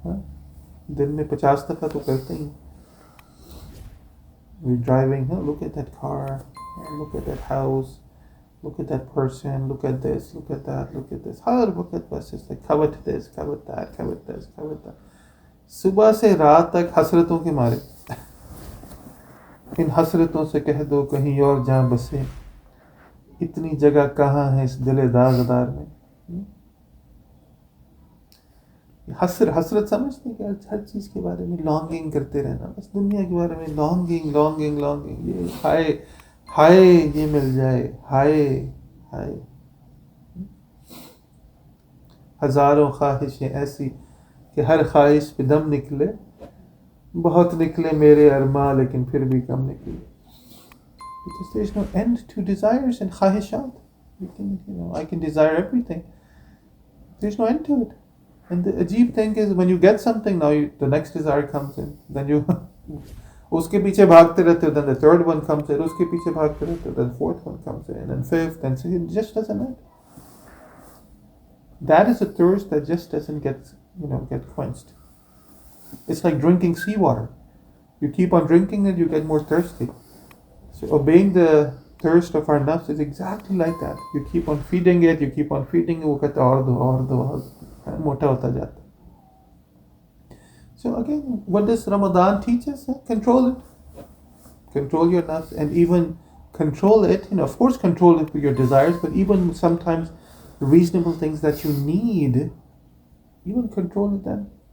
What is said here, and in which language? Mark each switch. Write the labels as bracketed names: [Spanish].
[Hindi] Huh? दिन में 50 दफा तो करते ही. [English] We're driving, look at that car, look at that house, look at that person, look at this, look at that, look at this. Look at this, it's like covet this, covet that, covet this, covet that. [Hindi] सुबह से रात तक हसरतों के मारे. इन हसरतों से कह दो कहीं और जहाँ बसे, इतनी जगह कहाँ है इस दिल दागदार में. हसरत समझते हैं कि हर चीज़ के बारे में लॉन्गिंग करते रहना, बस दुनिया के बारे में लॉन्गिंग लॉन्गिंग लॉन्गिंग. ये हाय हाय ये मिल जाए, हाय हाय. हजारों ख्वाहिशें ऐसी कि हर ख्वाहिश पे दम निकले, बहुत निकले मेरे अरमां लेकिन फिर भी कम निकले. [English] Because there is no end to desires and ख्वाहिशात. I can desire everything. There is no end to it. And the ajeeb thing is, when you get something, now the next desire comes in. Then you [Hindi] उसके पीछे भागते रहते हो, [English] then the third one comes in, उसके पीछे भागते रहते हो, then fourth one comes in, and fifth, and so it just doesn't end. That is a thirst that just doesn't get quenched. It's like drinking seawater. You keep on drinking it, you get more thirsty. So obeying the thirst of our nafs is exactly like that. You keep on feeding it, [Hindi] वो कहता और दो मोटा होता जाता. [English] So again, what does Ramadan teach us? Control it. Control your nafs, and even control it, of course control it with your desires, but even sometimes reasonable things that you need, even control it then.